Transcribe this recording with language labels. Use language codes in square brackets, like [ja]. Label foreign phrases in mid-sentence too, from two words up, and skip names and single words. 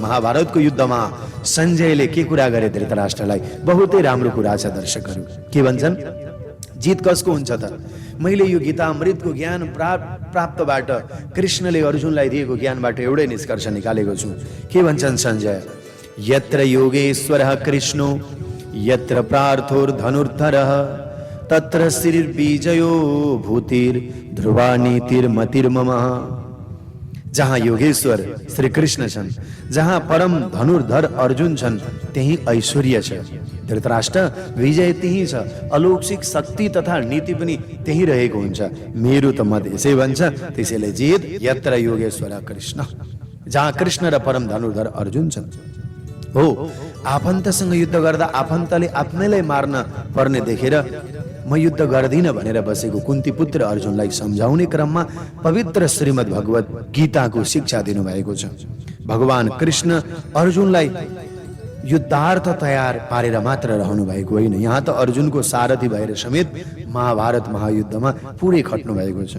[ne] महाभारतको युद्धमा सञ्जयले के कुरा गरे धृतराष्ट्रलाई? बहुतै राम्रो कुरा छ दर्शकहरू। के भन्छन्? जित कसको हुन्छ त? मैले यो गीता अमृतको ज्ञान प्राप्तबाट, कृष्णले अर्जुनलाई दिएको ज्ञानबाट एउटै निष्कर्ष निकालेको छु। के भन्छन् सञ्जय? [sa] यत्र योगेश्वरः कृष्णो यत्र प्रार्थोर्धनुर्धरः तत्र श्रीर्बीजयो भूतिर् ध्रुवा नीतिर्मतिर्मम। [ne] जहाँ योगेश्वर श्री कृष्ण छन्, जहाँ परम धनुर्धर अर्जुन छन्, त्यही ऐश्वर्य छ। धृतराष्ट्र, विजय त्यही छ, अलौकिक शक्ति तथा नीति पनि त्यही रहेको हुन्छ। मेरो त मत यसै भन्छ, त्यसैले जित [sa] यत्र योगेश्वर कृष्ण, [ne] जहाँ कृष्ण र परम धनुर्धर अर्जुन छन्। हो, आफन्तसँग युद्ध गर्दा आफन्तले आफ्नैलाई मार्न पर्ने देखेर म युद्ध गर्दिन भनेर बसेको कुन्ती पुत्र अर्जुनलाई सम्झाउने क्रममा पवित्र श्रीमद् भगवत गीताको शिक्षा दिनुभएको छ। भगवान कृष्ण अर्जुनलाई युद्धार्थ तयार पारेर मात्र रहनु भएको होइन, यहाँ त अर्जुनको सारथी भएर समेत महाभारत महायुद्धमा पुरै खट्नु भएको छ।